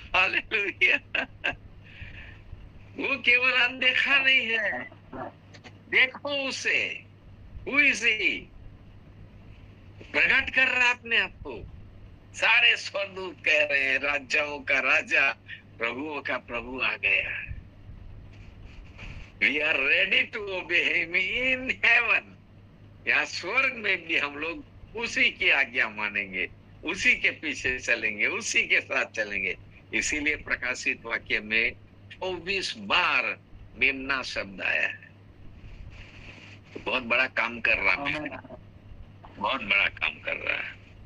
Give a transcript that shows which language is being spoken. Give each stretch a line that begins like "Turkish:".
Hindi: Hallelujah. वो केवल अनदेखा नहीं है, देखो उसे,
English: Who is he?
Hindi: प्रकट कर रहा अपने आप को। सारे स्वर्गदूत कह रहे हैं राजाओं का राजा प्रभुओं का प्रभु आ गया है।
English: We are ready to obey him in heaven.
Hindi: यहाँ स्वर्ग में भी हम लोग उसी की आज्ञा मानेंगे, उसी के पीछे चलेंगे, उसी के साथ चलेंगे। इसीलिए प्रकाशित वाक्य में 24 बार मेमना शब्द आया है। तो बहुत बड़ा काम कर रहा है, बहुत बड़ा काम कर रहा है।